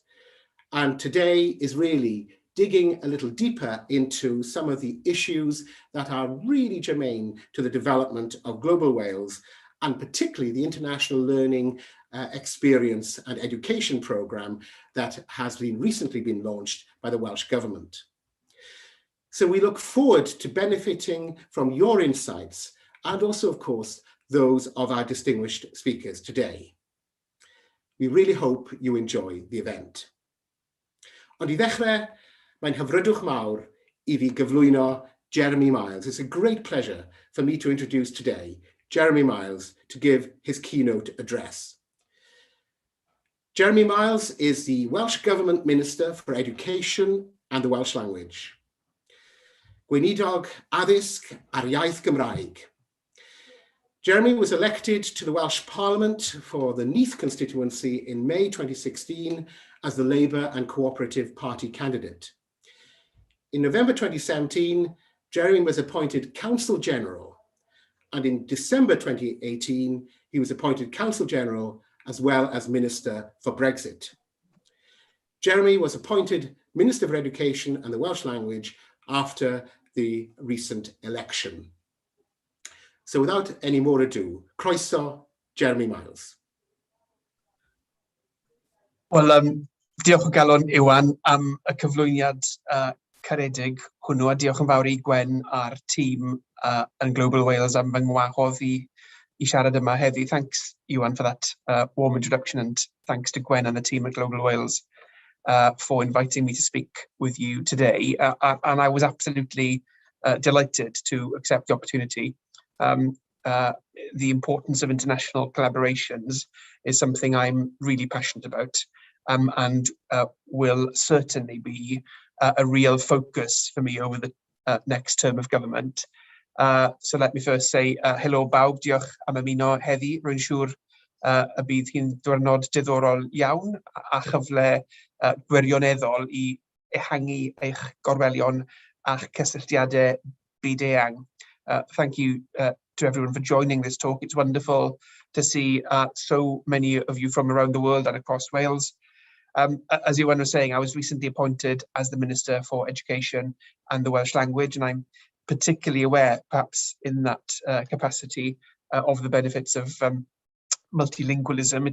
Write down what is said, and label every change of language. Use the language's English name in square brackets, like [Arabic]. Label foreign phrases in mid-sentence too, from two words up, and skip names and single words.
[English] And today is really digging a little deeper into some of the issues that are really germane to the development of Global Wales, and particularly the international learning experience and education programme that has recently been launched by the Welsh Government. So we look forward to benefiting from your insights and also, of course, those of our distinguished speakers today. We really hope you enjoy the event. [Welsh] Ond I ddechrau, mae'n hyfrydwch mawr I fi gyflwyno Jeremy Miles. [English] It's a great pleasure for me to introduce today Jeremy Miles to give his keynote address. Jeremy Miles is the Welsh Government Minister for Education and the Welsh Language. [Welsh] Gweinidog addysg a'r iaith Gymraeg. [English] Jeremy was elected to the Welsh Parliament for the Neath constituency in May 2016 as the Labour and Cooperative Party candidate. In November 2017, Jeremy was appointed Counsel General, and in December 2018, he was appointed Counsel General as well as Minister for Brexit. Jeremy was appointed Minister for Education and the Welsh Language after the recent election. So without any more ado, [Welsh] croeso, Jeremy Miles. Wel, diolch o galon Iwan am y cyflwyniad caredig hwnnw, a diolch yn fawr I Gwen a'r tîm yn Global Wales am fy ngwahodd I siarad yma heddi. [English] Thanks, Iwan, for that warm introduction, and thanks to Gwen and the team at Global Wales for inviting me to speak with you today. And I was absolutely delighted to accept the opportunity. The importance of international collaborations is something I'm really passionate about, and will certainly be a real focus for me over the next term of government. So let me first say hello [Welsh] bawb, diolch am ymuno heddi. Rwy'n siŵr y bydd hi'n diwrnod diddorol iawn a chyfle gwirioneddol I ehangu eich gorwelion a'ch cysylltiadau byd-eang. [English] Thank you to everyone for joining this talk. It's wonderful to see so many of you from around the world and across Wales. As Iwan was saying, I was recently appointed as the Minister for Education and the Welsh Language, and I'm particularly aware, perhaps in that capacity, of the benefits of multilingualism.